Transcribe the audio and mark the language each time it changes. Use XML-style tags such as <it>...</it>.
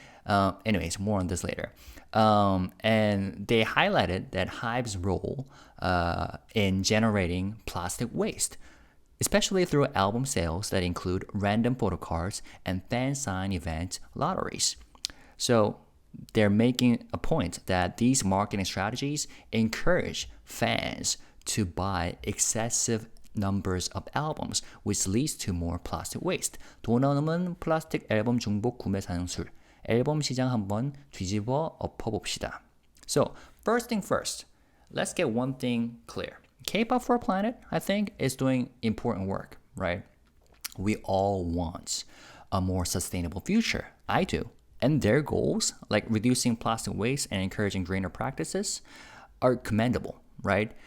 <en>Anyways, more on this later. And they highlighted that HYBE's role in generating plastic waste, especially through album sales that include random photo cards and fan sign event lotteries. So they're making a point that these marketing strategies encourage fans to buy excessive numbers of albums, which leads to more plastic waste.</en> <ko>돈 없는 플라스틱 앨범 중복 구매 상술. 앨범 시장 한번 뒤집어 엎어봅시다.</ko> <en>So, first thing first, let's get one thing clear. K-pop4PLANET, I think, is doing important work, right? We all want a more sustainable future. I do. And their goals, like reducing plastic waste and encouraging greener practices, are commendable, right?</en>